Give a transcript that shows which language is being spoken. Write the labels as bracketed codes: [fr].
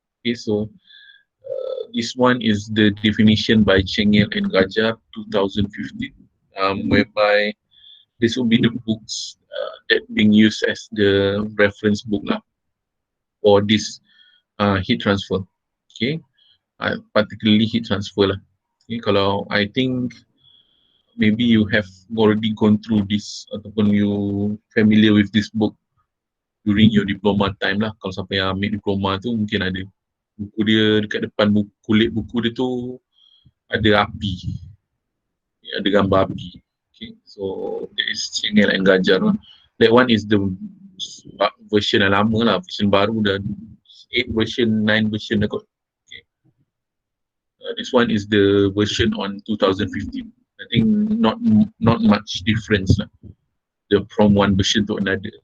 [en] Okay, so this one is the definition by Chengel and Gajar 2015, whereby this will be the books that being used as the reference book lah for this heat transfer. Okay, particularly heat transfer lah. Okay, [ms] kalau [en] I think maybe you have already gone through this [ms] ataupun [en] you familiar with this book during your diploma time lah. [ms] Kalau siapa yang ambil diploma tu mungkin ada buku dia, dekat depan buku, kulit buku dia tu ada api, ada gambar api. [en] Okay, so that is Cengel and Gajar lah. That one is the version [ms] yang lama lah, [en] version [ms] baru dah [en] 8 version, 9 version [ms] dah kot. [en] Okay. This one is the version on 2015. I think not much difference lah, from one version to another.